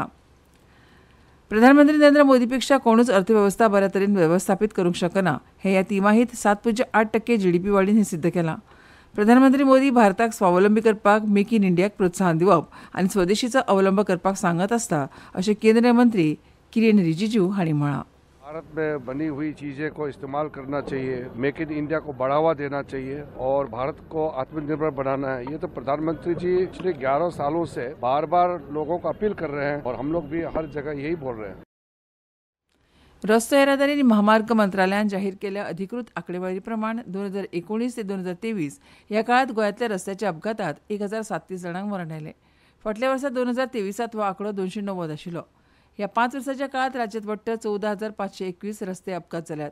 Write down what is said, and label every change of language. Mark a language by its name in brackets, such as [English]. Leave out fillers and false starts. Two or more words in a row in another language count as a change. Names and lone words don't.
[Konkani] प्रधानमंत्री नरेंद्र मोदी पेक्षा कोणूच अर्थवेवस्था बऱ्या तरेन वेवस्थापीत करूंक शकना हें ह्या तिमाहीत 7.8% GDP वाडीन हें सिद्ध केलां. प्रधानमंत्री मोदी भारताक स्वावलंबी करपाक मेक इन इंडियाक प्रोत्साहन दिवप आनी स्वदेशीचो अवलंब करपाक सांगत आसता अशें केंद्रीय मंत्री किरेन रिजिजू हांणी म्हळां. [Hindi] भारत में बनी हुई चीज़ें को इस्तेमाल करना चाहिए, मेक इन इंडिया को बढ़ावा देना चाहिए और भारत को आत्मनिर्भर बनाना है. ये तो प्रधानमंत्री जी पिछले 11 सालों से बार बार लोगों को अपील कर रहे हैं और हम लोग भी हर जगह यही बोल रहे हैं. [Konkani] रस्तो येरादारी आनी महामार्ग मंत्रालयान जाहीर केल्ल्या अधिकृत आंकडेवारी प्रमाण 2019 ते 2023 ह्या काळात गोंयांतल्या रस्त्याच्या अपघातात 1037 जाणांक मरण आयलें. फाटल्या वर्सा 2023 हो आंकडो 290 आशिल्लो. ह्या 5 वर्सांच्या काळात राज्यांत वट्ट 14,521 रस्ते अपघात जाल्यात.